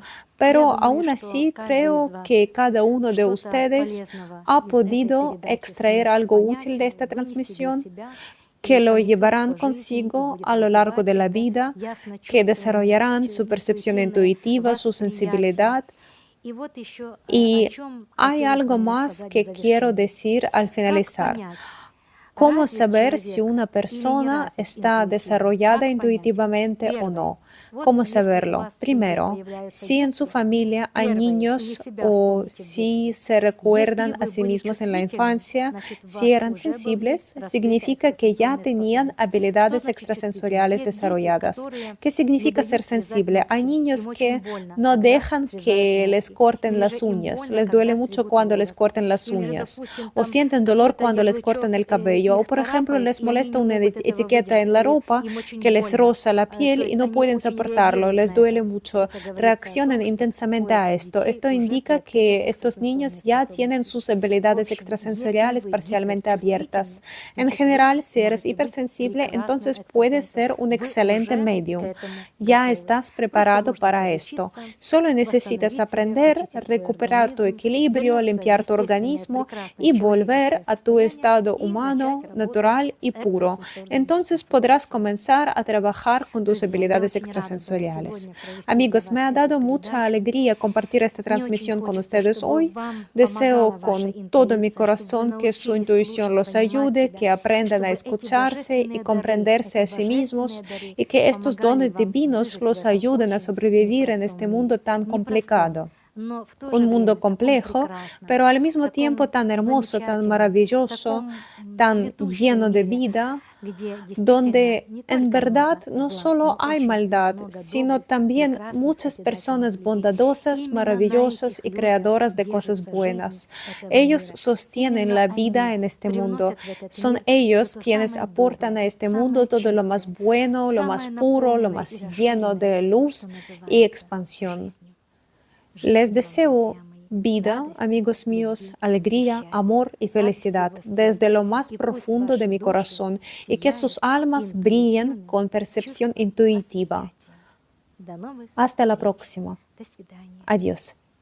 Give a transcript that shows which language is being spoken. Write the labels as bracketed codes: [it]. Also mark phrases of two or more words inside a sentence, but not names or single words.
[es] Pero aún así creo que cada uno de ustedes ha podido extraer algo útil de esta transmisión, que lo llevarán consigo a lo largo de la vida, que desarrollarán su percepción intuitiva, su sensibilidad [ru] И вот еще [es] Y [ru] о чем [es] hay [ru] хотелось [es] algo [ru] бы мне [es] más [ru] сказать [es] que [ru] в [es] quiero [ru] завершение. [es] decir al [ru] Как [es] finalizar. [ru] понять, [es] ¿Cómo [ru] развит [es] saber si [ru] человек [es] una [ru] или не [es] persona [ru] развит [es] está [ru] интуитивно? [es] desarrollada [ru] Как понять? [es] intuitivamente o [ru] Первое. [es] no? [ru] Вот [es] ¿Cómo [ru] если у [es] saberlo? [ru] вас в семье [es] Primero, [ru] появляются [es] si en su [ru] дети, [es] familia hay [ru] первое, или [es] niños [ru] себя [es] o [ru] вспомните в [es] si [ru] детстве. [es] se [ru] Если [es] recuerdan a [ru] вы [es] sí [ru] были [es] mismos en la [ru] чувствительны, [es] infancia, [ru] значит, в [es] si [ru] вас [es] eran [ru] уже были [es] sensibles, [ru] раскрыты [es] significa que ya [ru] экстрасенсорные [es] tenían [ru] способности. Что [es] habilidades [ru] значит чувствительны? [es] extrasensoriales [ru] Есть дети, [es] desarrolladas. [ru] которые [es] ¿Qué [ru] не [es] significa ser [ru] дают срезать [es] sensible? Hay [ru] ногти. [es] niños [ru] Им очень [es] que [ru] больно, [es] no [ru] когда [es] dejan [ru] срезают [es] que les [ru] ногти. [es] corten [ru] Или же [es] las [ru] им [es] uñas, [ru] больно, [es] les duele [ru] когда [es] mucho [ru] стригут [es] cuando les [ru] волосы. [es] corten las [ru] Или же, [es] uñas, [ru] допустим, [es] o [ru] там [es] sienten dolor [ru] какой-то [es] cuando les [ru] ярлычок [es] cortan el cabello, o [ru] их [es] por ejemplo [ru] царапает, [es] les [ru] и они [es] molesta [ru] не [es] una [ru] могут этого [es] etiqueta [ru] выдать, [es] en la [ru] или [es] ropa [ru] им очень [es] que les [ru] больно. [es] roza la [ru] То [es] piel y [ru] есть [es] no [ru] они [es] pueden [ru] очень [es] soportarlo, [ru] реагируют [es] les [ru] на [es] duele [ru] это. [es] mucho, [ru] Это говорится о [es] reaccionan [ru] том, что у [es] intensamente a [ru] этих [es] esto. [ru] детей [es] Esto [ru] уже [es] indica [ru] приобретены [es] que estos niños [ru] экстрасенсорные [es] ya tienen [ru] способности. [es] sus [ru] В [es] habilidades [ru] общем, если [es] extrasensoriales [ru] вы [es] parcialmente abiertas. [ru] гиперчувствительны, [es] En [ru] значит, вы [es] general, si eres [ru] можете быть [es] hipersensible, [ru] прекрасным [es] entonces puedes [ru] экстрасенсом. [es] ser un [ru] Вы [es] excelente [ru] уже к [es] medium. [ru] этому [es] Ya [ru] готовы. [es] estás [ru] Просто [es] preparado [ru] нужно [es] para esto. [ru] подучиться, [es] Solo necesitas [ru] восстановить себя, [es] aprender, [ru] очистить свой [es] recuperar tu [ru] организм, [es] equilibrio, [ru] вернуться в [es] limpiar tu [ru] естественное, [es] organismo [ru] прекрасное [es] y volver [ru] человеческое [es] a tu [ru] состояние [es] estado [ru] и начать [es] humano, [ru] работать [es] natural [ru] с [es] y puro. [ru] экстрасенсорными [es] Entonces podrás [ru] способностями. [es] comenzar a trabajar con tus [ru] Друзья, я [es] habilidades [ru] очень рада была [es] extrasensoriales. [ru] сегодня провести для [es] Amigos, me [ru] вас [es] ha [ru] эту [es] dado mucha [ru] передачу. [es] alegría compartir esta [ru] Мне очень [es] transmisión con [ru] хочется, [es] ustedes [ru] чтобы [es] hoy. [ru] вам [es] Deseo [ru] помогала ваша [es] con todo mi [ru] интуиция, чтобы вы [es] corazón que su [ru] научились [es] intuición [ru] слушать, [es] los [ru] понимать [es] ayude, [ru] себя, [es] que [ru] и [es] aprendan a [ru] чтобы эти [es] escucharse y [ru] божественные дары, [es] comprenderse [ru] эти [es] a sí [ru] божественные [es] mismos [ru] дары [es] y que estos [ru] помогали [es] dones [ru] вам [es] divinos [ru] выжить в [es] los [ru] этом [es] ayuden a [ru] очень [es] sobrevivir en [ru] непростом [es] este mundo [ru] мире. [es] tan [ru] Непростом, [es] complicado. [ru] но в то [es] Un [ru] же [es] mundo [ru] время таком [es] complejo, [ru] прекрасном, [es] pero al mismo tiempo [ru] таком [es] tan hermoso, tan [ru] замечательном, [es] maravilloso, [ru] таком [es] tan [ru] цветущем [es] lleno de [ru] мире, [es] vida, [ru] где действительно [es] donde [ru] не [es] en [ru] только [es] verdad [ru] много [es] no [ru] зла, [es] solo [ru] но [es] hay [ru] очень [es] maldad, [ru] много [es] sino [ru] добрых, [es] también [ru] прекрасных, [es] muchas [ru] созидательных [es] personas [ru] людей. [es] bondadosas, [ru] Именно на [es] maravillosas [ru] этих [es] y [ru] людях [es] creadoras de cosas [ru] держится жизнь [es] buenas. [ru] этого [es] Ellos [ru] мира. [es] sostienen [ru] Именно [es] la vida [ru] они [es] en este mundo. [ru] привносят в этот [es] Son [ru] мир все [es] ellos [ru] то [es] quienes [ru] самое [es] aportan a [ru] доброе, [es] este mundo [ru] самое [es] todo lo más [ru] чистое, [es] bueno, lo más [ru] самое [es] puro, lo [ru] наполненное и [es] más lleno [ru] расширенное, [es] de [ru] что [es] luz y [ru] называется [es] expansión. [ru] жизнью. [es] Les [ru] Жизни вам, [es] deseo [ru] друзья мои, [es] vida, [ru] радости, [es] amigos míos, [ru] любви и [es] alegría, [ru] счастья [es] amor y [ru] от [es] felicidad [ru] всего [es] desde lo [ru] сердца. [es] más [ru] И пусть [es] profundo de [ru] ваши [es] mi [ru] души [es] corazón y que [ru] сияют [es] sus almas brillen [ru] интуитивным [es] con percepción [ru] чувством [es] intuitiva. [ru] восприятия. До новых [es] Hasta la [ru] встреч. [es] próxima. [ru] До свидания. [es] Adiós.